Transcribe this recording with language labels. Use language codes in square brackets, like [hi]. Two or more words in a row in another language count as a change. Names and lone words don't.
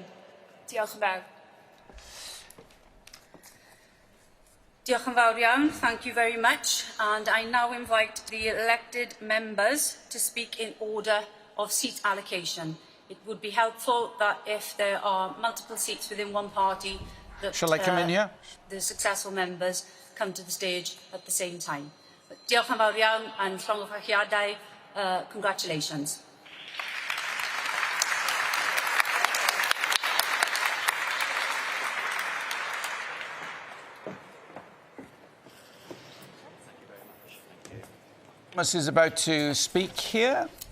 [cy] Diolch yn fawr. Diolch yn fawr iawn, [en] thank you very much, and I now invite the elected members to speak in order of seat allocation. It would be helpful that if there are multiple seats within one party, that Shall I come in here? The successful members come to the stage at the same time. [cy] But diolch yn fawr iawn, and llongyfarchiadau, congratulations. [en] Thomas is about to speak here.